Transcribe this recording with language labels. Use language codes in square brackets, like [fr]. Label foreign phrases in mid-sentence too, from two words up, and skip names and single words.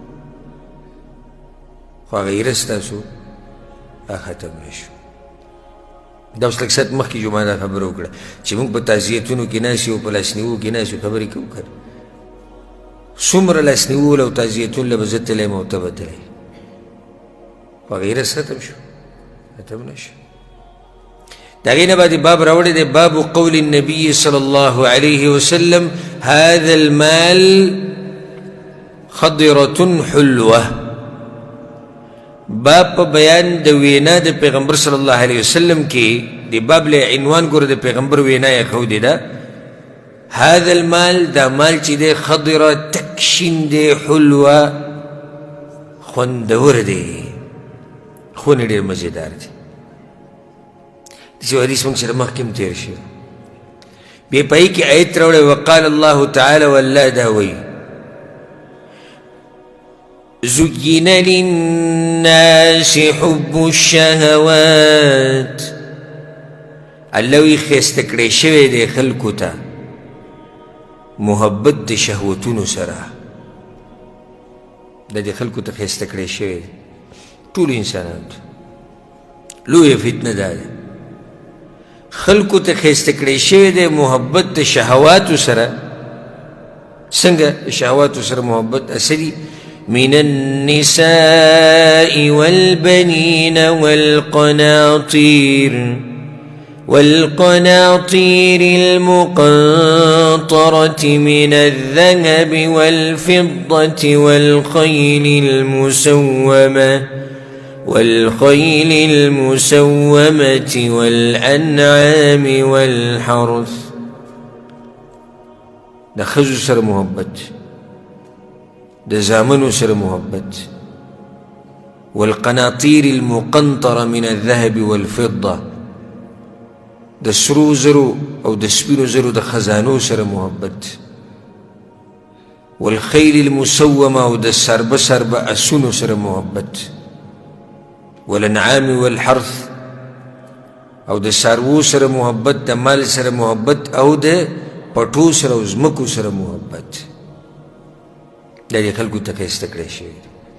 [ps] خو هغه هرس تاسو ختم نه شو دا اوس لږ ساعت مخکې جمعه دا خبره وکړه چې موږ په تعزیتونو کې ناست یو په لاسنیوو کې ناست یو خبرې کوو که څومره لاسنیوو له او تعزیتونو له به زه تللی یم او ته به تلی خو هغه هرس ختم شو ختم نه شو د هغې نه بعد باب راوړی دی باب [ar] قول النبي صلی الله علیه وسلم هذا المال خضرة حلوه [ps] باب په بیان د وینا د پیغمبر [ar] صلی الله علیه وسلم [ps] کې د باب له عنوان ګوره د پیغمبر وینا یې ښودې ده [ar] هذا المال [ps] دا مال چې دی خضره تک شین دی حلوه خوندور دی خونې ډېر مزېدار دی داسې حدیث موږ سره مخکې هم تېر شوی بیا په هغې کې آیت راوړی [ar] وقال الله تعالی [ps] والله دا وایي [ar] زين للناس حب الشهوات [ps] الله وی ښایسته کړی شوی دی خلکو ته محبت د شهوتونو سره دا د خلکو ته ښایسته کړی شوی دی ټولو انسانانو ته لویه فتنه دا ده خلکو ته ښایسته کړی شوی دی محبت د شهواتو سره څنګه د شهواتو سره محبت اصلي [ar] من النساء والبنين والقناطير المقنطرة من الذهب والفضة والخيل المسومة والأنعام والحرث [ps] دا ښځو سره محبت د زامنو سره محبت [ar] والقناطير المقنطرة من الذهب والفضة [ps] د سرو زرو او د سپینو زرو د خزانو سره محبت [ar] والخيل المسومة [ps] او د سربه اسونو سره محبت [ar] والانعام والحرث [ps] او د څاروو سره محبت د مال سره محبت او د پټو سره او ځمکو سره محبت دا د خلکو ته ښایسته کړی شوی دی